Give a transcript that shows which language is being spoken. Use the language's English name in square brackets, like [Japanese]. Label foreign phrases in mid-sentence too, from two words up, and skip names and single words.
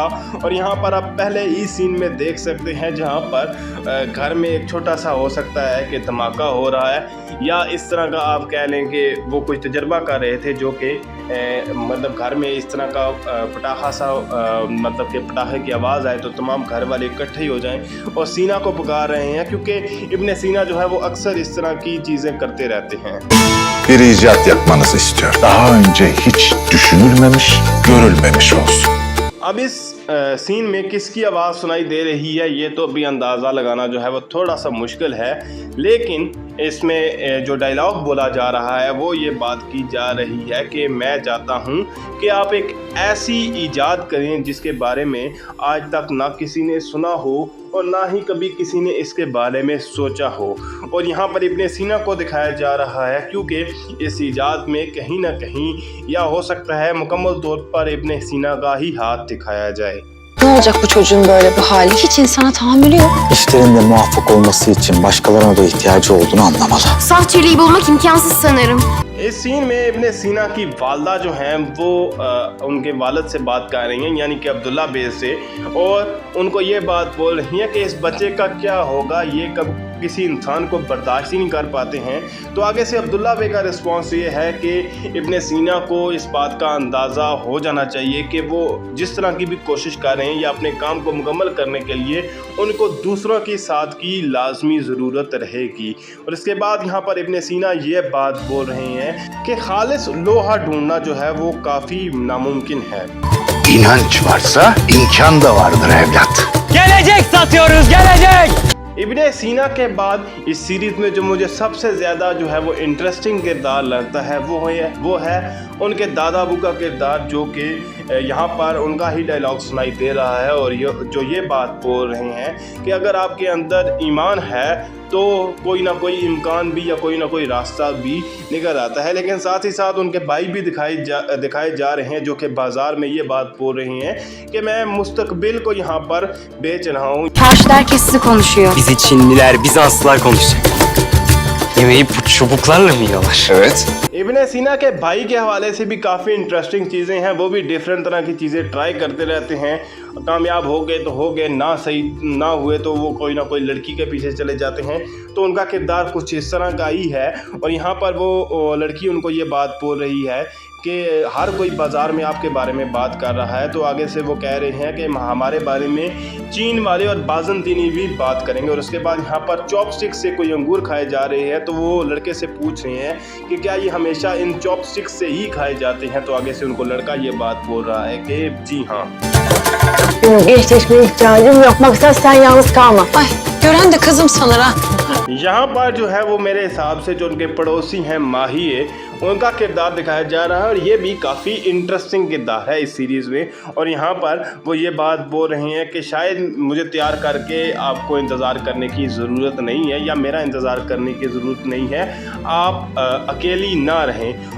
[Hindi] और यहाँ पर आप पहले इस सीन में देख सकते हैं जहाँ पर घर में एक छोटा सा हो सकता है कि धमाका हो रहा है, या इस तरह का आप कह लें कि वो कुछ तजर्बा कर रहे थे, जो कि मतलब घर में इस तरह का पटाखा सा मतलब कि पटाखे की आवाज़ आए तो तमाम घर वाले इकट्ठे ही हो जाएं और सीना को पुकार रहे हैं, क्योंकि इब्ने सीना जो है वो अक्सर इस तरह की चीज़ें करते रहते हैं। [Turkish] Bir icat yapmanızı istiyorum. Daha önce hiç düşünülmemiş, görülmemiş olsun. [Hindi] अब इस सीन में किसकी आवाज़ सुनाई दे रही है ये तो भी अंदाज़ा लगाना जो है वो थोड़ा सा मुश्किल है, लेकिन इसमें जो डायलॉग बोला जा रहा है वो ये बात की जा रही है कि मैं चाहता हूँ कि आप एक ऐसी ईजाद करें जिसके बारे में आज तक ना किसी ने सुना हो और ना ही कभी किसी ने इसके बारे में सोचा हो। और यहाँ पर इब्ने सीना को दिखाया जा रहा है, क्योंकि इस ईजाद में कहीं ना कहीं या हो सकता है मुकम्मल तौर पर इब्ने सीना का ही हाथ दिखाया जाए। [Turkish] Ne olacak bu çocuğun böyle bu hali? Hiç insana tahammülü yok. İşlerinde muvaffak olması için başkalarına da ihtiyacı olduğunu anlamalı. Saf çeliği bulmak imkansız sanırım. [Hindi] इस सीन में इब्ने सीना की वालदा जो हैं वो उनके वालिद से बात कर रही हैं, यानी कि अब्दुल्ला बे से, और उनको ये बात बोल रही हैं कि इस बच्चे का क्या होगा, ये कब किसी इंसान को बर्दाश्त ही नहीं कर पाते हैं। तो आगे से अब्दुल्ला बे का रिस्पांस ये है कि इब्ने सीना को इस बात का अंदाज़ा हो जाना चाहिए कि वो जिस तरह की भी कोशिश कर रहे हैं या अपने काम को मुकम्मल करने के लिए उनको दूसरों के साथ की लाजमी ज़रूरत रहेगी। और इसके बाद यहाँ पर इब्ने सीना ये बात बोल रहे हैं कि खालिस लोहा ढूंढना जो है वो काफ़ी नामुमकिन है। [Turkish] İnanç varsa imkan da vardır evlat. Gelecek satıyoruz, gelecek! [Hindi] इब्ने सीना के बाद इस सीरीज़ में जो मुझे सबसे ज़्यादा जो है वो इंटरेस्टिंग किरदार लगता है वो है उनके दादा अबू का किरदार, जो कि यहाँ पर उनका ही डायलॉग सुनाई दे रहा है, और ये बात बोल रहे हैं कि अगर आपके अंदर ईमान है तो कोई ना कोई इम्कान भी या कोई ना कोई रास्ता भी निकल आता है। लेकिन साथ ही साथ उनके भाई भी दिखाए जा रहे हैं, जो कि बाज़ार में ये बात बोल रहे हैं कि मैं मुस्तकबिल को यहाँ पर बेच रहा हूँ। [Turkish] Çarşıda herkes sizi konuşuyor. Bizi Çinliler, Bizanslılar konuşacak. Yemeği bu çubuklarla mı yiyorlar? Evet. [Hindi] इब्ने सीना के भाई के हवाले से भी काफ़ी इंटरेस्टिंग चीज़ें हैं, वो भी डिफरेंट तरह की चीज़ें ट्राई करते रहते हैं। कामयाब हो गए तो हो गए, ना सही ना हुए तो वो कोई ना कोई लड़की के पीछे चले जाते हैं। तो उनका किरदार कुछ इस तरह का ही है, और यहाँ पर वो लड़की उनको ये बात बोल रही है कि हर कोई बाज़ार में आपके बारे में बात कर रहा है। तो आगे से वो कह रहे हैं कि हमारे बारे में चीन वाले और बाज़ंतीनी भी बात करेंगे। और उसके बाद यहाँ पर चॉपस्टिक से कोई अंगूर खाए जा रहे हैं, तो वो लड़के से पूछ रहे हैं कि क्या ये हमेशा इन चॉपस्टिक से ही खाए जाते हैं। तो आगे से उनको लड़का ये बात बोल रहा है कि जी हाँ। [Turkish] Gençleşmeye ihtiyacım yok. Maksat sen yalnız kalma. Ay, gören de kızım sanır ha. [Hindi] यहाँ पर जो है वो मेरे हिसाब से जो उनके पड़ोसी हैं माहिए, उनका किरदार दिखाया जा रहा है, और ये भी काफ़ी इंटरेस्टिंग किरदार है इस सीरीज़ में। और यहाँ पर वो ये बात बोल रहे हैं कि शायद मुझे तैयार करके आपको इंतज़ार करने की ज़रूरत नहीं है, या मेरा इंतज़ार करने की ज़रूरत नहीं है, आप अकेली ना रहें।